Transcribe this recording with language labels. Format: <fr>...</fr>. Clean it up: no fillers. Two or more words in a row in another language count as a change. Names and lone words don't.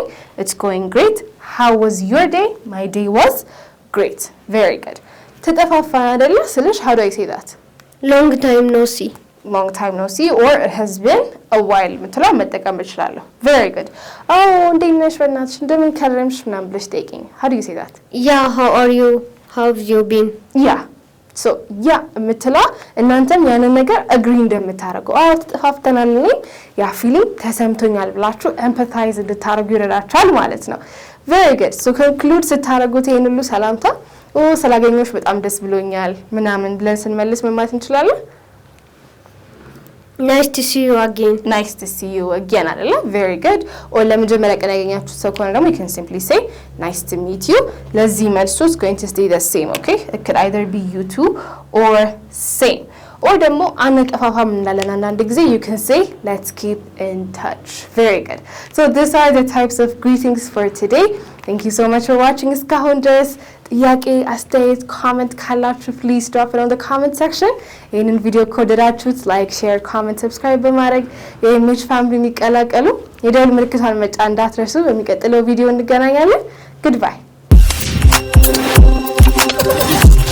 <en>It's going great. How was your day? My day was great. Very good.</en> <am>ተጠፋፋን አይደለ ስልሽ</am> <en>how do I say that? Long time no see. long time no see or it has been a while</en> <am>ምትለው መጠቀም እችላለሁ።</am> <en>Very good.</en> <am>እንዴት ነሽ በእናትሽ እንደምን ከረምሽ ምናምን ብለሽ ጠይቂኝ</am> <en>how do you say that? Yeah, how are you? How have you been?</en> <am>Yeah.</am> <en>So yeah</en> <am>የምትለው እናንተም ያንን ነገር agree እንደምታደርጉ ተጠፋፍተናል ነኝ ያ ፊሊንግ ተሰምቶኛል ብላችሁ empathize እንድታደርጉ ይረዳችኋል ማለት ነው።</am> <en>Very good. So conclude</en> <am>ስታደርጉት ይሄን ሁሉ ሰላምታ ስላገኘሁሽ በጣም ደስ ብሎኛል ምናምን ብለን ስንመልስ ምን ማለት እንችላለን?</am> <en>Nice to see you again. Nice to see you again አይደለ? Very good. or</en> <am>ለመጀመሪያ ቀን ያገኛችሁ ሰው ከሆነ ደግሞ</am> <en>you can simply say nice to meet you.</en> <am>ለዚህ መልሱ</am> <en>is going to stay the same, okay? It could either be you too or same. or</en> <am>ደግሞ አንጠፋፋም እንላለን አንዳንድ ጊዜ</am> <en>you can say let's keep in touch. Very good. So these are the types of greetings for today. Thank you so much for watching</en> <am>እስካሁን ድረስ ጥያቄ አስተያየት ኮሜንት ካላችሁ</am> <en>please drop it on the comment section.</en> <am>ይህንን ቪዲዮ ከወደዳችሁት</am> <en>like share comment subscribe</en> <am>በማድረግ የኢሜጅ ፋሚሊን ይቀላቀሉ። የደወል ምልክቷን መጫን እንዳትረሱ። በሚቀጥለው ቪዲዮ እንገናኛለን። Goodbye.</am>